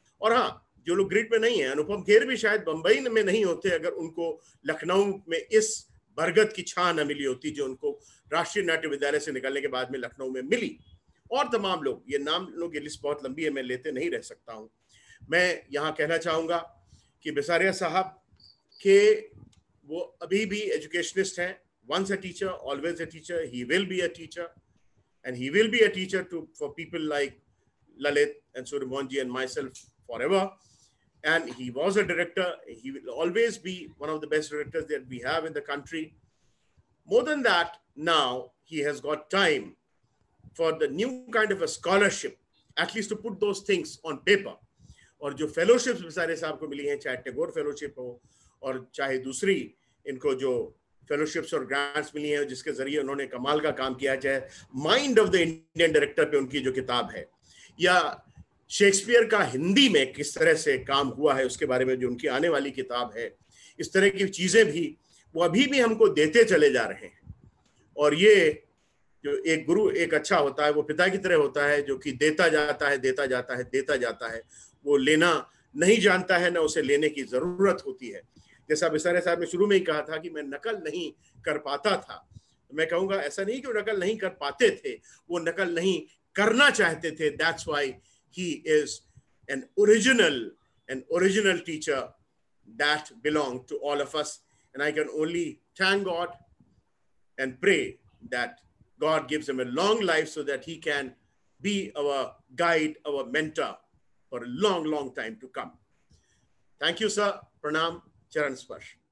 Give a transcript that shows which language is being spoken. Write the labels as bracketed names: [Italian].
[Hindi] और हाँ, जो लोग ग्रिड में नहीं है, अनुपम खेर भी शायद बंबई में नहीं होते अगर उनको लखनऊ में इस बरगद की छां न मिली होती जो उनको राष्ट्रीय नाट्य विद्यालय से निकलने के बाद में लखनऊ में मिली। और तमाम लोग, ये नाम लोग, ये लिस्ट बहुत लंबी है, मैं लेते नहीं रह सकता हूँ। मैं यहाँ कहना चाहूँगा कि विसारिया साहब के वो अभी भी एजुकेशनिस्ट हैं। [English] Once a teacher, always a teacher. He will be a teacher, and he will be a teacher for people like Lalit and Suryamohan ji and myself forever. and he was a director. He will always be one of the best directors that we have in the country. More than that, now he has got time for the new kind of a scholarship, at least to put those things on paper. [Hindi] और जो fellowships बिसारे साहब को मिली हैं, चाहे Tagore fellowship हो और चाहे दूसरी इनको जो फेलोशिप्स और ग्रांट्स मिली हैं जिसके जरिए उन्होंने कमाल का काम किया, चाहे mind of the Indian director पे उनकी जो किताब है, या शेक्सपियर का हिंदी में किस तरह से काम हुआ है उसके बारे में जो उनकी आने वाली किताब है, इस तरह की चीजें भी वो अभी भी हमको देते चले जा रहे हैं। और ये जो एक गुरु एक अच्छा होता है वो पिता की तरह होता है, जो कि देता जाता है, देता जाता है, देता जाता है, वो लेना नहीं जानता है, ना उसे लेने की जरूरत होती है। जैसा बिसारे साहब ने शुरू में ही कहा था कि मैं नकल नहीं कर पाता था, मैं कहूँगा ऐसा नहीं कि वो नकल नहीं कर पाते थे, वो नकल नहीं करना चाहते थे। [English] That's why he is an original teacher that belonged to all of us. And I can only thank God and pray that God gives him a long life so that he can be our guide, our mentor for a long, long time to come. Thank you, sir. Pranam. Charan Sparsh.